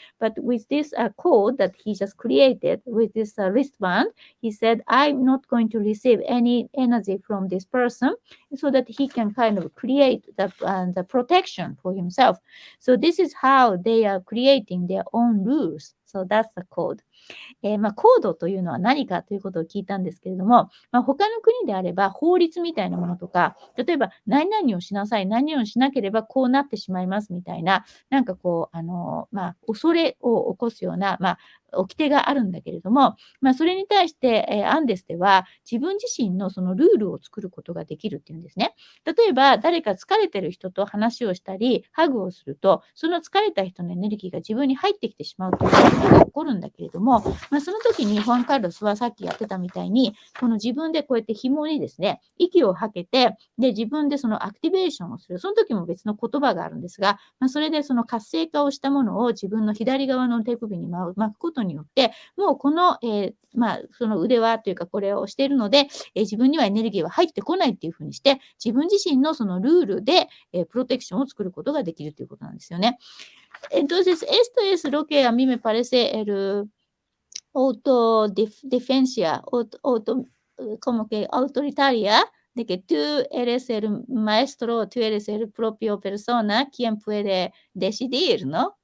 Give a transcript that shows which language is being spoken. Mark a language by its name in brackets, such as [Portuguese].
[English] But with this code that he just created with this wristband, he said, I'm not going to receive any energy from this person, so that he can kind of create the protection for himself. So this is how they are creating their own rules. So that's the code. [Japanese] コードというのは何かということを聞いたんですけれども、他の国であれば法律みたいなものとか、例えば何々をしなさい、何々をしなければこうなってしまいますみたいな、なんかこう、恐れを起こすような、掟があるんだけれども、それに対して、アンデスでは自分自身のそのルールを作ることができるっていうんですね。例えば誰か疲れてる人と話をしたり、ハグをすると、その疲れた人のエネルギーが自分に入ってきてしまうということが起こるんだけれども、その時にファン・カルロスはさっきやってたみたいに、この自分でこうやって紐にですね、息を吐けて、で、自分でそのアクティベーションをする。その時も別の言葉があるんですが、それでその活性化をしたものを自分の左側の手首に巻くことによって、もうこの、その腕輪というかこれをしているので、自分にはエネルギーは入ってこないっていうふうにして、自分自身のそのルールで、プロテクションを作ることができるということなんですよね。 [Spanish] Entonces, esto es lo que a mí me parece el autodefensa, como que autoritaria, de que tú eres el maestro, tú eres el propio persona quien puede decidir, ¿no?